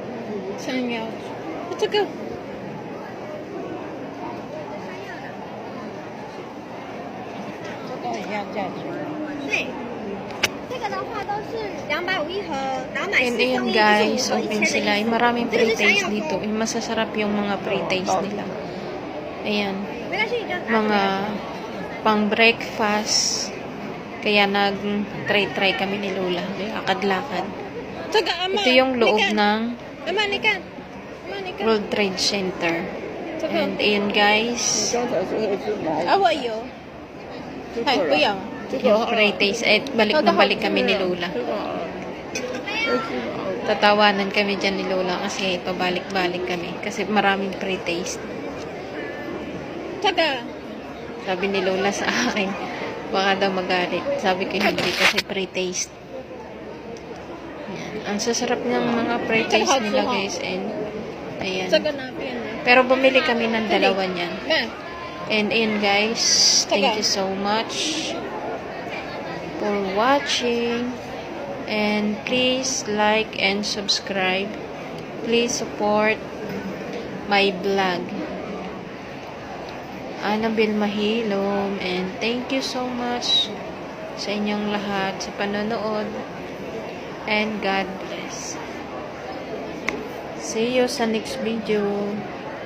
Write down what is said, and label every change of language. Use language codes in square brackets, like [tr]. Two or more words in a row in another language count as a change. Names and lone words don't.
[zh] 山药。这个。都一样价钱。对，这个的话都是250一盒，然后买4送 [tl] Ayan [zh] 1 [tl] guys, [zh] 就是5盒 [tl] open 1000 sila. [zh] 的意思。 [tl] Maraming [zh] 这个是山 [tl] pre-taste [zh] 药 [tl] dito. [zh] 粥， [tl] Masasarap yung mga pre-taste nila. Ayan. [zh] 没关系，你就拿 [tl] Mga pang breakfast. Kaya nag-try kami ni Lola. Lakad-lakad. Ito yung loob ng World Trade Center. And ayan guys. [zh] 刚才说的是毛。我有。不要。 [tl] Yung pre-taste. Eh, balik na balik kami ni Lola. Tatawanan kami dyan ni Lola kasi pabalik-balik kami. Kasi maraming pre-taste. Sabi ni Lola sa akin, baka daw magalit. Sabi ko hindi kasi pre-taste. Yan. Ang sasarap ng mga pre-taste nila guys. And, ayan. Pero bumili kami ng dalawa niyan. And ayan guys, [en] thank you so much for watching. And please like and subscribe. Please support my vlog. Annabel Mahilom. And thank you so much [tl] sa inyong lahat sa panonood. [en] And God bless. See you sa next video.